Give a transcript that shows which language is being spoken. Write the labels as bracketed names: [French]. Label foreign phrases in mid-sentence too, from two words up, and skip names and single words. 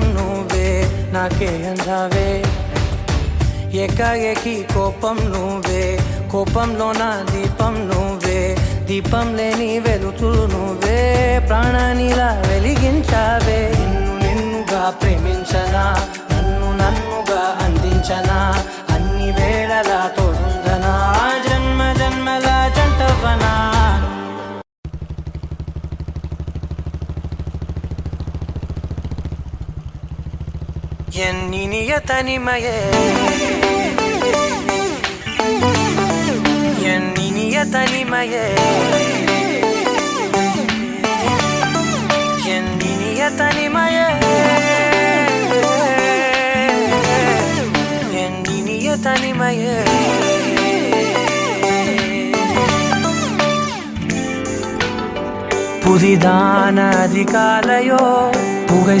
[Telugu] నువ్వే నాకే అందావే ఏకాఏకి కోపం నువ్వే కోపంలోన దీపం నువ్వే దీపం లేని వెలుతురు నువ్వే ప్రాణానిలా వెలిగించావే నిన్నుగా ప్రేమించనా నన్నుగా అందించనా అన్ని వేళలా తోడుందనా జన్మ జన్మల జంటవనా [Tamil] என் இனிய தனிமையே ఎన్నినియ தனிமையே என் இனிய தனிமையே என் இனிய தனிமையே புதிதான அதிகாலையோ புகை